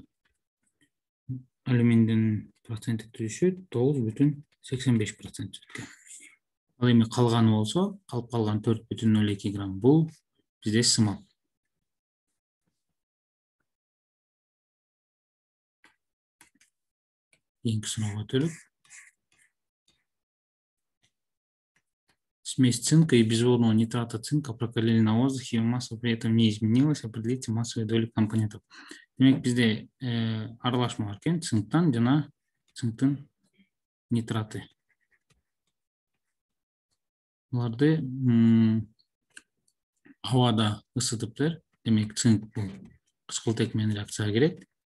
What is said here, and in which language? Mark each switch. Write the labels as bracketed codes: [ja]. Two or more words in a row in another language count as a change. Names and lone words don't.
[ky] Алюминдин проценти түзүшү 9,85% түзөткөн. Ал эми калганы болсо, калып калган 4,02 грамм бул бизде сымал. Кийинки суроого өтөлүк. [ru] Смесь цинка и безводного нитрата цинка прокалили на воздухе, масса при этом не изменилась, определите массовые доли компонентов. [ky] Демек бизде аралашма бар экен, цинктан жана цинктин нитраты. Буларды абада ысытыптыр. Демек цинк бул кычкылтек менен реакцияга кирет.